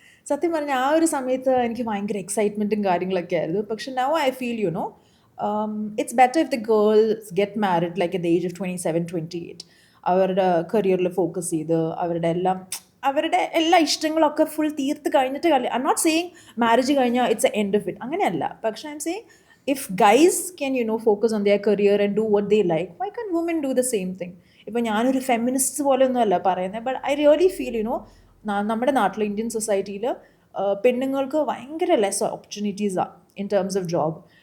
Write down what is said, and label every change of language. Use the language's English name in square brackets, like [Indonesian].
[Malayalam] സത്യം പറഞ്ഞാൽ ആ ഒരു സമയത്ത് എനിക്ക് ഭയങ്കര എക്സൈറ്റ്മെൻറ്റും കാര്യങ്ങളൊക്കെ ആയിരുന്നു. [English] പക്ഷെ now I feel it's better if the girls get married like at the age of 27-28. [Malayalam] അവരുടെ കരിയറിൽ ഫോക്കസ് ചെയ്ത് അവരുടെ എല്ലാ ഇഷ്ടങ്ങളൊക്കെ ഫുൾ തീർത്ത് കഴിഞ്ഞിട്ട് [English] I'm not saying marriage [Malayalam] കഴിഞ്ഞാൽ [English] it's a end of it, [Malayalam] അങ്ങനെയല്ല. [English] പക്ഷെ I'm saying if guys can focus on their career and do what they like, why can't women do the same thing? [Malayalam] ഇപ്പോൾ ഞാനൊരു feminist പോലെ ഒന്നും അല്ല പറയുന്നത്, [English] but I really feel [Malayalam] നമ്മുടെ നാട്ടിൽ ഇന്ത്യൻ സൊസൈറ്റിയിൽ പെണ്ണുങ്ങൾക്ക് ഭയങ്കര less ഓപ്പർച്യൂണിറ്റീസാണ് [English] In terms of job.